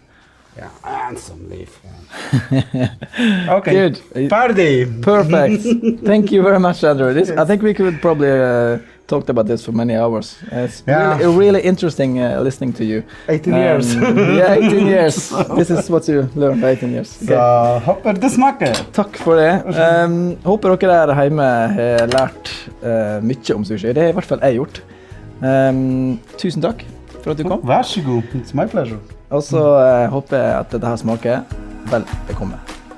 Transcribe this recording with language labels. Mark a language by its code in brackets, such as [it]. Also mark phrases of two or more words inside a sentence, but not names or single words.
[en] Yeah, and some leaf. Okay. Good. Party. Perfect. Thank you very much, Andrew. I think we could probably talked about this for many hours. It's really interesting listening to you. 18 years. Yeah, 18 years. This is what you learned, 18 years. Okay. [no] Så håper det smaker. Takk for det. Håper dere der hjemme har lært mye om sushi. Det har i hvert fall jeg gjort. Tusen takk for at du kom. Vær så god. [en] It's my pleasure. [no] Og så håper jeg at dette her smaker vel det kommer.